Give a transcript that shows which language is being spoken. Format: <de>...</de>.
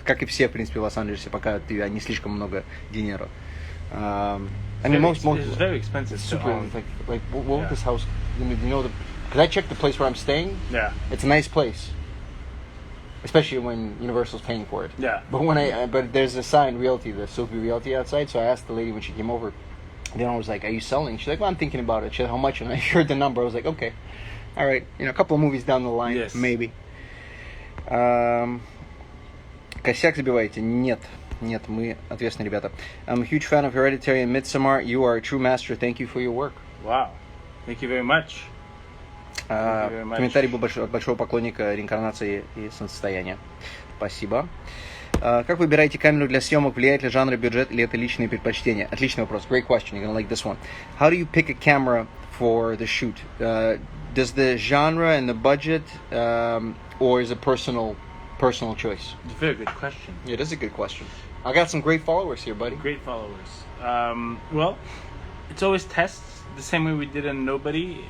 <ru>Как и все, в принципе, в Лос-Анджелесе, пока у тебя не слишком много денега.</ru> <en>I mean, most it's very expensive. Super. Like what was this house? Because I checked the place where I'm staying. Yeah. It's a nice place, especially when Universal's paying for it. Yeah. But there's a sign, Realty, the Sophie Realty outside. So I asked the lady when she came over. Then I was like, "Are you selling?" She's like, "Well, I'm thinking about it." She said, "How much?" And I heard the number. I was like, "Okay, all right." A couple of movies down the line, maybe.</en> <ru>Косяк забиваете? Нет, мы ответственные ребята.</ru> <en>I'm a huge fan of Hereditary and Midsommar. You are a true master. Thank you for your work. Wow. Thank you very much.</en> <ru>Комментарий был от большого поклонника реинкарнации и солнцестояния. Спасибо. Как выбираете камеру для съемок? Влияет ли жанр и бюджет, или это личные предпочтения? Отличный вопрос.</ru> <en>Great question. You're gonna like this one. How do you pick a camera for the shoot? Does the genre and the budget, or is it personal choice? It's a very good question. Yeah, it is a good question. I got some great followers here, buddy. Great followers. Well, it's always tests, the same way we did in Nobody.</en>